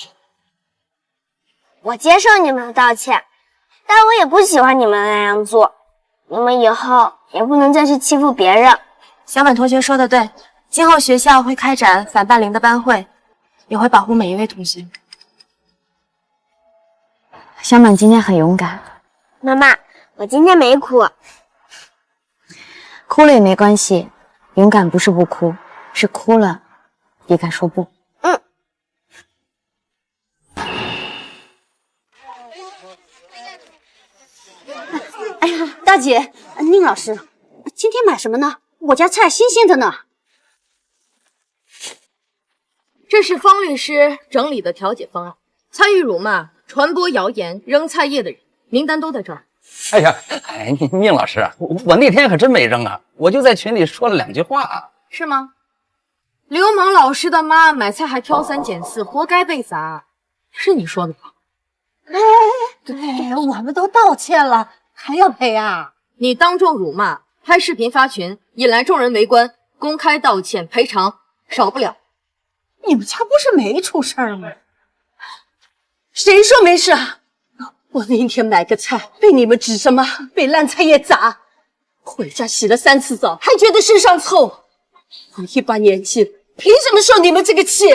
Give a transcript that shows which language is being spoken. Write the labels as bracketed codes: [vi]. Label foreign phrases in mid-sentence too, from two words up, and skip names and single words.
[zh] 我接受你們的道歉，但我也不喜歡你們那樣做。你們以後也不能再去欺負別人。小滿同學說的對，今後學校會開展反霸凌的班會，也會保護每一位同學。小滿今天很勇敢。媽媽，我今天沒哭。哭了也沒關係，勇敢不是不哭，是哭了也敢說不。哎呀，大姐，寧老師，今天買什麼呢？我家菜新鮮的呢。這是方律師整理的調解方案，參與辱罵、傳播謠言、扔菜葉的人名單都在這兒。哎呀，寧老師，我那天可真沒扔啊，我就在群裡說了2句話。是嗎？流氓老師的媽買菜還挑3揀4，活該被砸，是你說的吧？對，我們都道歉了，還要賠啊？你當眾辱罵，拍視頻發群，引來眾人圍觀，公開道歉賠償，少不了。你們家不是沒出事兒嗎？誰說沒事啊？我那天買個菜被你們指什麼？被爛菜葉砸，回家洗了3次澡，還覺得身上臭。我一把年紀了，憑什麼受你們這個氣？